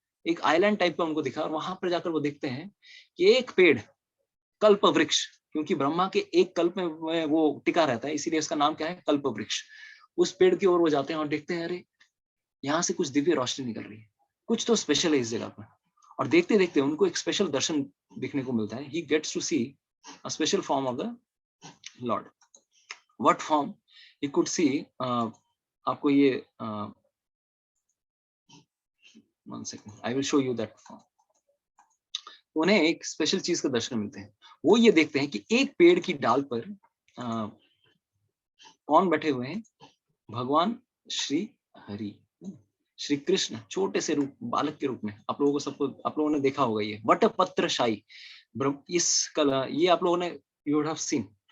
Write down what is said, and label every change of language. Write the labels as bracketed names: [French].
[Hindi] एक island type का उनको दिखा, और वहां पर जाकर वो देखते हैं कि एक पेड़, कल्प वृक्ष, क्योंकि ब्रह्मा के एक कल्प में वो टिका रहता है, इसीलिए इसका नाम क्या है, कल्प वृक्ष। उस पेड़ की ओर वो जाते हैं और देखते हैं, अरे यहाँ से कुछ दिव्य रोशनी निकल रही है, कुछ तो स्पेशल है इस जगह पर। और देखते देखते उनको एक स्पेशल दर्शन दिखने को मिलता है। [English] He gets to see a special form of the Lord. What form? He could see, [Hindi] आपको ये [English] one second, I will show you that form. [Hindi] उन्हें एक स्पेशल चीज का दर्शन मिलते हैं। वो ये देखते हैं कि एक पेड़ की डाल पर कौन बैठे हुए हैं, भगवान श्री हरि, श्री कृष्ण, छोटे से रूप, बालक के रूप में। आप लोगों ने देखा होगा ये वटपत्रशाही, इस कला, ये आप लोगों ने [English] You would have seen.